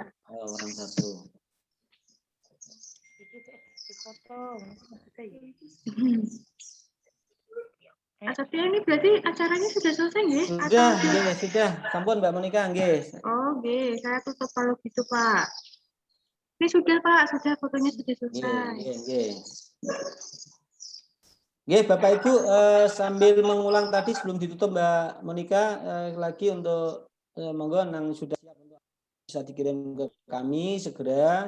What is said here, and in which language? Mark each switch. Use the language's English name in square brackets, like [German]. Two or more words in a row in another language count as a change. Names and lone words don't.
[Indonesian] Oh, orang 1. Pak Setio, ini berarti acaranya sudah selesai nggih? Sudah, nggih, sudah. [Javanese] Sampun Mbak Monica, nggih. Oh, nggih, [Indonesian] saya tutup kalau gitu, Pak. Ini sudah, Pak, sudah fotonya sudah selesai. [Javanese] Nggih, nggih. Nggih, [Indonesian] Bapak Ibu, sambil mengulang tadi sebelum ditutup Mbak Monika, lagi untuk monggo yang sudah siap untuk bisa dikirim ke kami segera.